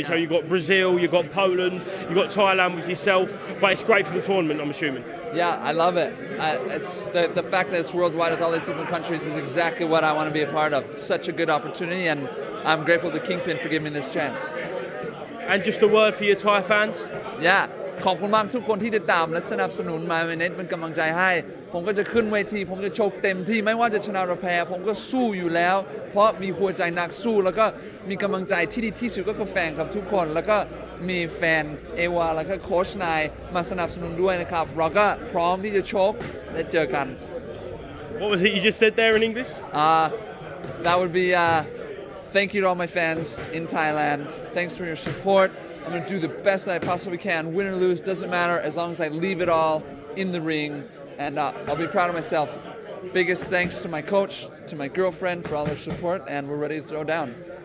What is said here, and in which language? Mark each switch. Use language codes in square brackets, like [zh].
[en] So you've got Brazil, you've got Poland, you've got Thailand with yourself, but it's great for the tournament, I'm assuming. Yeah, I love it. It's the fact that it's worldwide with all these different countries is exactly what I want to be a part of. It's such a good opportunity, and I'm grateful to Kingpin for giving me this chance. And just a word for your Thai fans? [th] Yeah, ขอบคุณมากทุกคนที่ติดตามและสนับสนุนมาเน็ตเป็นกำลังใจให้ผมก็จะขึ้นเวทีผมจะชกเต็มที่ไม่ว่าจะชนะหรือแพ้ผมก็สู้อยู่แล้วเพราะมีหัวใจนักสู้แล้วก็มีกำลังใจที่ดีที่สุดก็คือแฟนครับทุกคนแล้วก็มีแฟนเอวาแล้วก็โค้ชนายมาสนับสนุนด้วยนะครับเราก็พร้อมที่จะชกและเจอกัน [en] What was it you just said there in English? That would be thank you to all my fans in Thailand. Thanks for your support. I'm going to do the best that I possibly can. Win or lose, doesn't matter as long as I leave it all in the ring. And I'll be proud of myself. Biggest thanks to my coach, to my girlfriend for all their support, and we're ready to throw down.